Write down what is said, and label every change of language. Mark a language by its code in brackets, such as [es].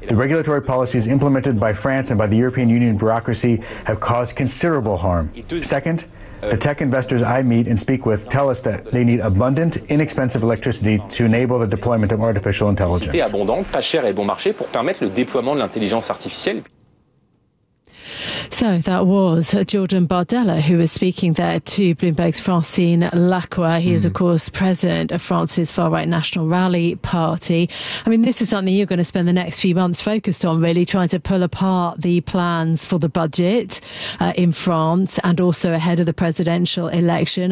[en] The regulatory policies implemented by France and by the European Union bureaucracy have caused considerable harm. Second, the tech investors I meet and speak with tell us that they need abundant, inexpensive electricity to enable the deployment of artificial intelligence. [fr] Abondante, pas chère et bon marché pour permettre le déploiement de l'intelligence artificielle. [en] So that was Jordan Bardella, who was speaking there to Bloomberg's Francine Lacroix. He is, of course, president of France's far-right National Rally Party. I mean, this is something you're going to spend the next few months focused on, really, trying to pull apart the plans for the budget in France and also ahead of the presidential election.